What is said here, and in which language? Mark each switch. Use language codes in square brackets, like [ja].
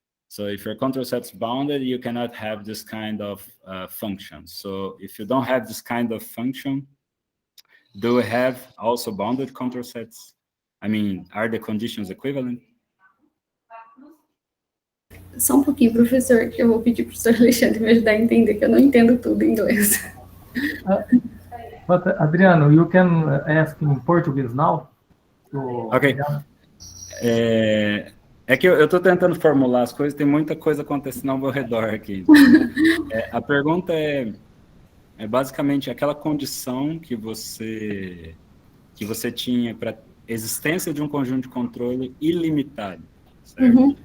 [en] So if your control set's bounded, you cannot have this kind of function. So if you don't have this kind of function, do we have also bounded control sets? I mean, are the conditions equivalent? [pt] Só um pouquinho, professor, que eu vou pedir para o professor Alexandre me ajudar a entender, que eu não entendo tudo em inglês. [en] But Adriano, you can ask in Portuguese now. Ok. [pt] É que eu estou tentando formular as coisas, tem muita coisa acontecendo ao meu redor aqui. A pergunta é basicamente aquela condição que você tinha para existência de um conjunto de controle ilimitado, certo?